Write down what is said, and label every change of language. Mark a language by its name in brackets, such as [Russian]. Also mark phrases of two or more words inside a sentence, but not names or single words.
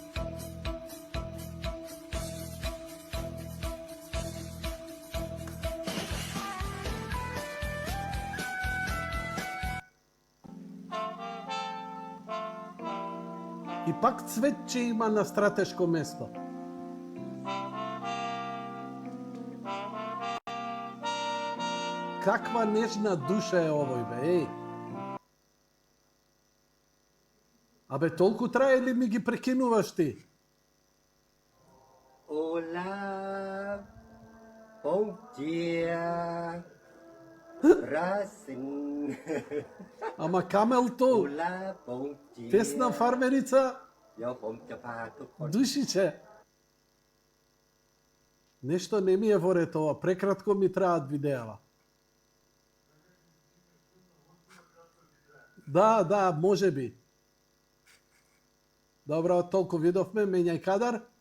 [Macedonian] И пак цветче има на стратешко место. Каква нежна душа е овој, бе, Абе, толку трае ли ми ги прекинуваш ти? [Portuguese] Olá, bom dia, Racing. [Macedonian] Ама камелто, [Portuguese] Olá, bom dia. [Macedonian] тесна фармерица, [Thai] เดี๋ยวผมจะพาทุกคน [Macedonian] душиче. Нешто не ми е во ред ова, прекратко ми траат видеава. Да, може би. Добро, толку видовме, менјај кадар.